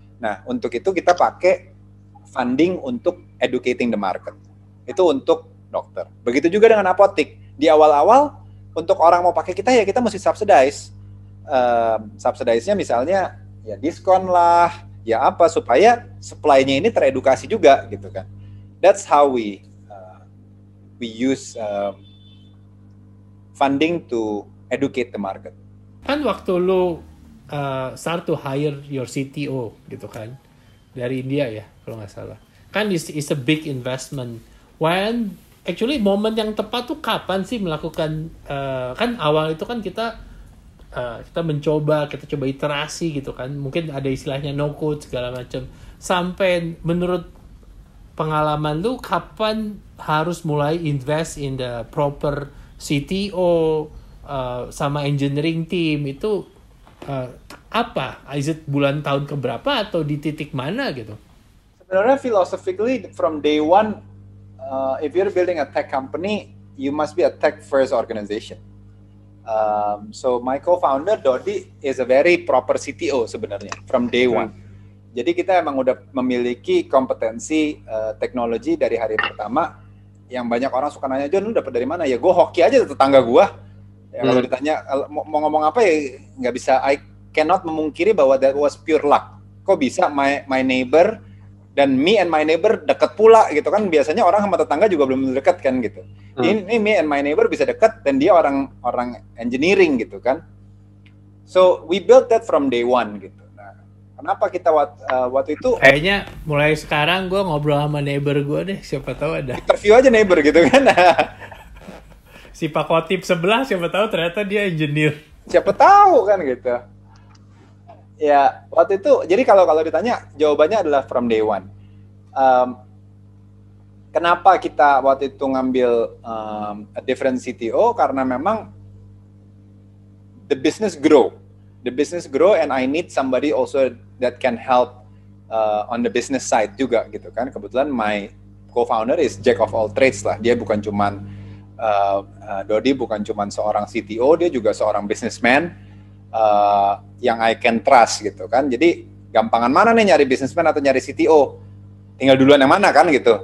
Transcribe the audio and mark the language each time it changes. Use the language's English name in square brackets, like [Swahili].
[Indonesian] Nah, untuk itu kita pakai funding untuk [English] educating the market. [Indonesian] Itu untuk dokter. Begitu juga dengan apotek. Di awal-awal untuk orang mau pakai kita ya kita mesti subsidize. Subsidize-nya misalnya ya diskon lah, ya apa supaya supply-nya ini teredukasi juga gitu kan. [English] That's how we use funding to educate the market. [Indonesian] Kan waktu lu [English] start to hire your CTO [Indonesian] gitu kan dari India ya kalau nggak salah. Kan [English] is a big investment. [Indonesian] When actually momen yang tepat tuh kapan sih melakukan kan awal itu kan kita coba iterasi gitu kan. Mungkin ada istilahnya no code segala macam. Sampai menurut pengalaman lu kapan harus mulai [English] invest in the proper CTO [Indonesian] sama engineering team itu apa? Is it bulan tahun keberapa atau di titik mana gitu? [English] Sebenarnya philosophically from day one, if you're building a tech company, you must be a tech first organization. So my co-founder Dodi is a very proper CTO [Indonesian] sebenarnya [English] from day one. [Indonesian] Jadi kita emang udah memiliki kompetensi teknologi dari hari pertama yang banyak orang suka nanya, John, lu dapat dari mana? Ya gue hoki aja tetangga gue. Ya, kalau ditanya mau ngomong apa ya nggak bisa. [English] I cannot [Indonesian] memungkiri bahwa [English] that was pure luck. [Indonesian] Kok bisa my neighbor dan [English] me and my neighbor [Indonesian] deket pula gitu kan? Biasanya orang sama tetangga juga belum deket kan gitu. Ini [English] me and my neighbor [Indonesian] bisa deket dan dia orang engineering gitu kan. [English] So we built that from day one gitu. [Indonesian] Nah, kenapa kita waktu itu? Kayaknya mulai sekarang gue ngobrol sama neighbor gue deh, siapa tahu ada. Interview aja neighbor gitu kan. Si Pak Kotip sebelah, siapa tahu ternyata dia engineer. Siapa tahu kan gitu. Ya waktu itu, jadi kalau ditanya jawabannya adalah from day one. Kenapa kita waktu itu ngambil [English] a different CTO? Karena memang the business grow and I need somebody also that can help on the business side juga gitu kan. [Indonesian] Kebetulan [English] my co-founder is jack of all trades lah. [Indonesian] Dia bukan cuman Dodi bukan cuman seorang CTO, dia juga seorang businessman yang [English] I can trust [Indonesian] gitu kan. Jadi gampangan mana nih nyari businessman atau nyari CTO? Tinggal duluan yang mana kan gitu.